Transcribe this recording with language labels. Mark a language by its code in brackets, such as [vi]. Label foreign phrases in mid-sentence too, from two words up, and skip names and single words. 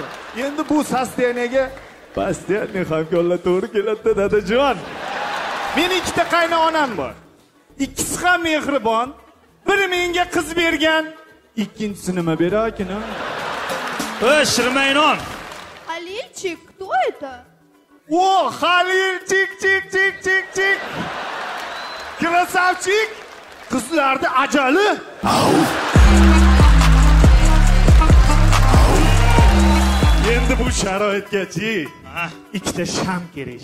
[uz] Endi bu sostoyaniyaga postoyanniy hamkorlar to'g'ri keladi, dadajon. Meni ikkita qaynonam bor. Ikkisi ham mehribon. Biri menga qiz bergan, ikkinchisi nima berakin? Shirmaynon. Halilchik, [ru] кто это? О, [uz] Halilchik, chik. Krasavchik. Qizlarning ajali. Endi bu sharoitgachi ikkita sham kerak.